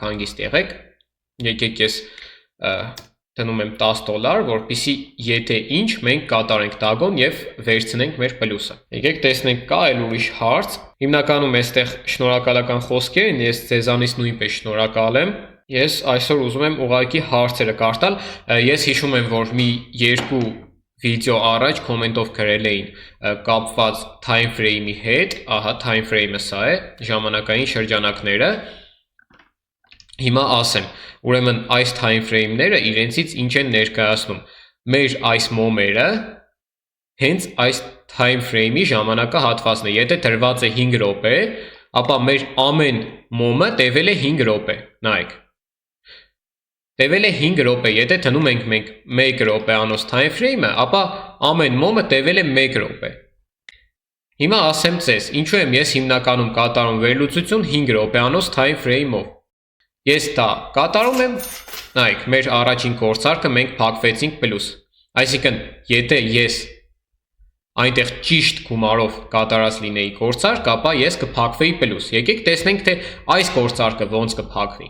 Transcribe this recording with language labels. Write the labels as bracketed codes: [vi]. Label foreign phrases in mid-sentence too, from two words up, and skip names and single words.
[hy] հանգիստ եղեք, եկեք ես դնում եմ $10, որպեսզի եթե ինչ մենք կատարենք Dagon եւ վերցնենք մեր պլյուսը։ Եկեք տեսնենք կա այլ ուրիշ հարց։ Հիմնականում այստեղ շնորհակալական խոսքեր են, ես ձեզանից նույնպես շնորհակալ եմ։ Ես այսօր ուզում եմ ուղղակի հարցերը կարդալ։ Ես հիշում եմ, որ մի երկու վիդեո առաջ կոմենտով գրել էին կապված [en] time frame- [hy] ի հետ, ահա [en] time frame- [hy] ը սա է, ժամանակային շրջանակները։ Հիմա ասեմ, ուրեմն այս [en] time frame- [hy] ները իրենցից ինչ են ներկայացնում։ Մեր այս մոմերը հենց այս [en] time frame- [hy] ի ժամանակահատվածն է։ Եթե դրված է 5 րոպե, ապա մեր ամեն մոմը տևել է 5 րոպե։ Նայեք։ Տևել է 5 րոպե, եթե դնում ենք մենք 1 րոպեանոց [en] time frame- [hy] ը, ապա ամեն մոմը տևել է 1 րոպե։ Հիմա ասեմ ձեզ, ինչու եմ ես հիմնականում կատարում վերլուծություն 5 րոպեանոց [en] time frame- [hy] ով։ Ես դա կատարում եմ, նայեք, մեր առաջին գործարքը մենք փակվեցինք պլյուս։ Այսինքն, եթե ես այնտեղ ճիշտ գումարով կատարած լինեի գործարք, ապա ես կփակվեի պլյուս։ Եկեք տեսնենք, թե այս գործարքը ոնց կփակվի։